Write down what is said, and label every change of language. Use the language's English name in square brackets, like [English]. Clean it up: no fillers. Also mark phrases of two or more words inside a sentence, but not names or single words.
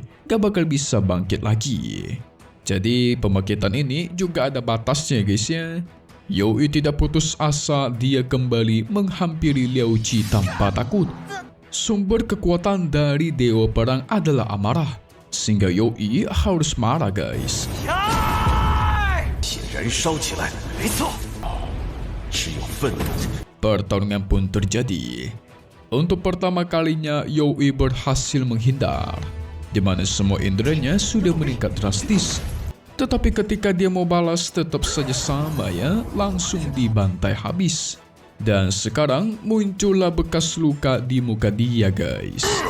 [Indonesian] Nggak bakal bisa bangkit lagi. Jadi pembangkitan ini juga ada batasnya, guys ya. Yue tidak putus asa, dia kembali menghampiri Liao Qi tanpa takut. Sumber kekuatan dari Dewa Perang adalah amarah, sehingga Yue harus marah, guys. [Chinese] 血燃烧起来，没错，只有愤怒。 [Indonesian] Pertarungan pun terjadi. Untuk pertama kalinya Yue berhasil menghindar, di mana semua inderanya sudah meningkat drastis. Tetapi ketika dia mau balas tetap saja sama ya, langsung dibantai habis. Dan sekarang muncullah bekas luka di muka dia, guys.